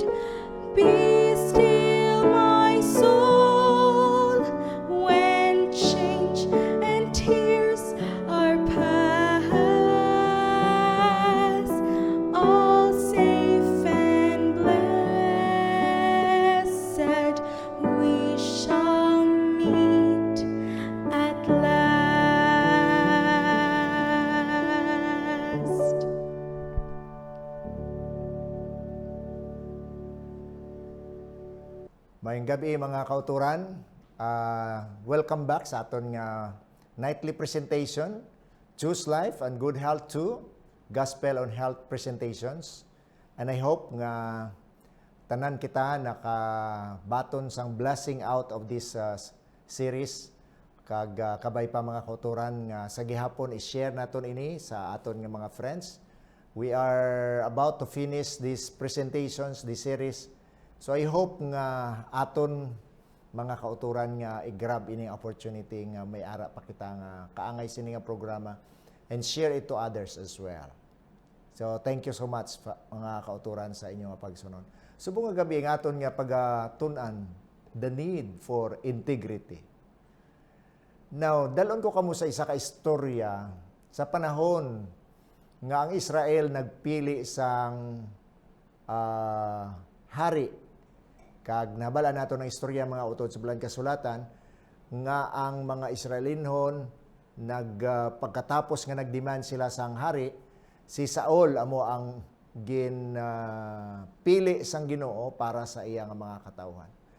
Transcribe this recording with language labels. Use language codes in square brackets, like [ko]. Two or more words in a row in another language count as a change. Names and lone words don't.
[en] Be still, my soul, when change and tears are past, all safe and blessed, we shall meet at last. [hil] Mayong gabi mga kauturan. [en] Welcome back [hil] sa aton nga [en] nightly presentation, [hil] Choose Life and Good Health 2, Gospel on Health presentations. [en] And I hope [hil] nga tanan kita nakabaton sang [en] blessing out of this series. [hil] Kag kabay pa mga kauturan nga sa gihapon i-share naton ini sa aton nga mga friends. [en] We are about to finish these presentations, this series. So I hope [hil] nga aton mga kauturan nga i-grab ini opportunity nga may ara pa kita nga kaangay sini nga programa [en] and share it to others as well. So thank you so much [hil] mga kauturan sa inyong pagsunod. Subong nga gabi nga aton nga pagatun-an [en] the need for integrity. Now, [hil] dalon ko kamo sa isa ka istorya sa panahon nga ang Israel nagpili sang hari. Kag nabala nato ng istorya mga utod sa Bulan Kasulatan nga ang mga Israelinhon pagkatapos nga nagdemand sila sang hari, si Saul amo ang pili sang Ginoo para sa iyang mga katawhan.